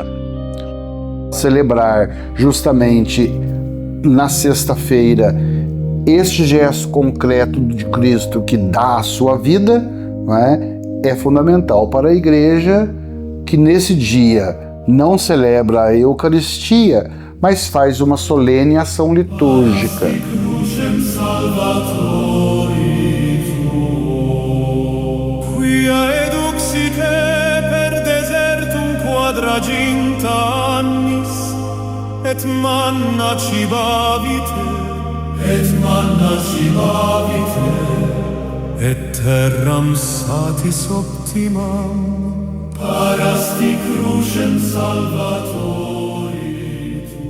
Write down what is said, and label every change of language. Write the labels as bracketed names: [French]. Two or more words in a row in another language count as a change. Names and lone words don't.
[Portuguese] Celebrar justamente na sexta-feira este gesto concreto de Cristo que dá a sua vida, não é fundamental para a Igreja, que nesse dia não celebra a Eucaristia, mas faz uma solene ação litúrgica. [Latin] Quia eduxite per desertum quadraginta annis, et manna cibavite, et terram satis optimam, parasti crucem salvatori.